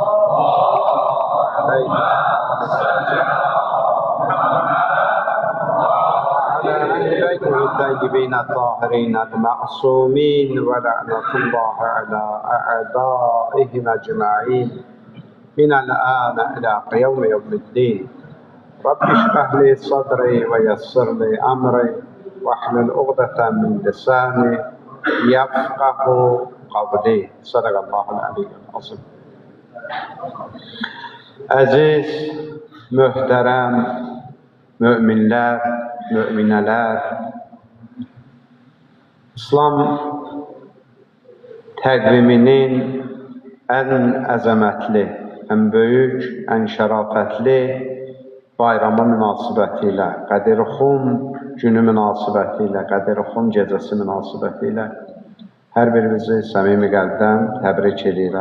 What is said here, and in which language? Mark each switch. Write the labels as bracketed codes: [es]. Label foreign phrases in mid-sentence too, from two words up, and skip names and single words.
[ar] عليه الطيبين الطاهرين المعصومين ولعنة الله على أعدائهم أجمعين من الآن إلى يوم الدين. رب اشرح لي صدري ويسر لي أمري واحلل عقدة من لساني يفقه قولي. صدق الله العلي العظيم. [az] Aziz, möhtərəm müminlər, müminələr, İslam təqviminin ən əzəmətli, ən böyük, ən şərafətli bayramı münasibəti ilə, Qədir-Xum günü münasibəti ilə, Qədir-Xum gecəsi münasibəti ilə hər birinizi səmimi qəlbdən təbrik edirəm.